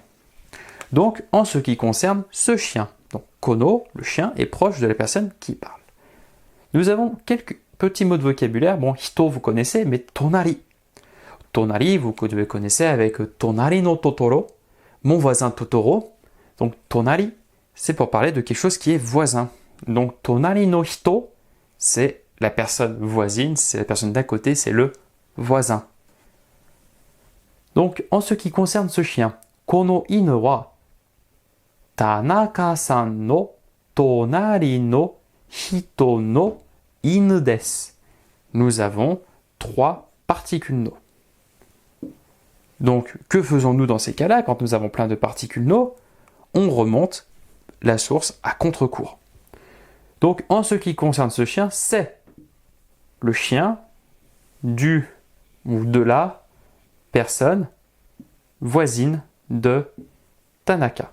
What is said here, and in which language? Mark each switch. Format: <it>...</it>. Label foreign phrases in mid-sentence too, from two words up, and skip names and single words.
<fr>Donc, en ce qui concerne ce chien, donc kono, le chien, est proche de la personne qui parle. Nous avons quelques petits mots de vocabulaire. Bon, hito, vous connaissez, mais tonari. Tonari, vous devez connaître avec</fr> <ja>となりのトトロ,</ja> <fr>mon voisin Totoro. Donc, tonari, c'est pour parler de quelque chose qui est voisin. Donc,</fr> <ja>隣の人,</ja> <fr>c'est la personne voisine, c'est la personne d'à côté, c'est le voisin. Donc, en ce qui concerne ce chien,</fr> <ja>この犬は田中さんの隣の人の犬です.</ja> <fr>Nous avons 3 particules no. Donc, que faisons-nous dans ces cas-là quand nous avons plein de particules no? On remonte la source à contre-cours. Donc, en ce qui concerne ce chien, c'est le chien du ou de la personne voisine de Tanaka.</fr>